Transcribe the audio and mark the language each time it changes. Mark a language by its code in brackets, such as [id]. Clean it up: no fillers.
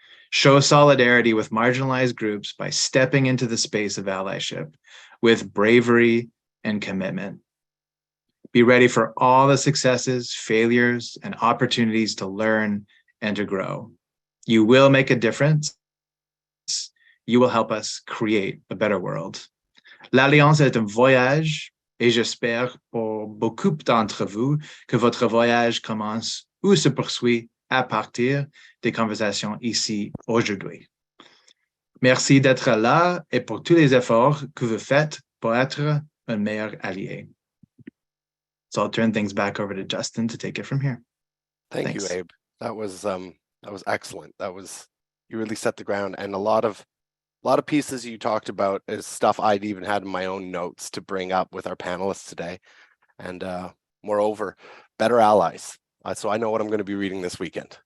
[en] Show solidarity with marginalized groups by stepping into the space of allyship with bravery and commitment. Be ready for all the successes, failures, and opportunities to learn and to grow. You will make a difference. You will help us create a better world. [fr] L'Alliance est un voyage et j'espère pour beaucoup d'entre vous que votre voyage commence ou se poursuit à partir des conversations ici aujourd'hui. Merci d'être là et pour tous les efforts que vous faites pour être un meilleur allié. [en] So I'll turn things back over to Justin to take it from here. Thank Thanks. you, Abe. That was excellent. You really set the ground, and a lot of pieces you talked about is stuff I'd even had in my own notes to bring up with our panelists today. And moreover, better allies. So I know what I'm going to be reading this weekend.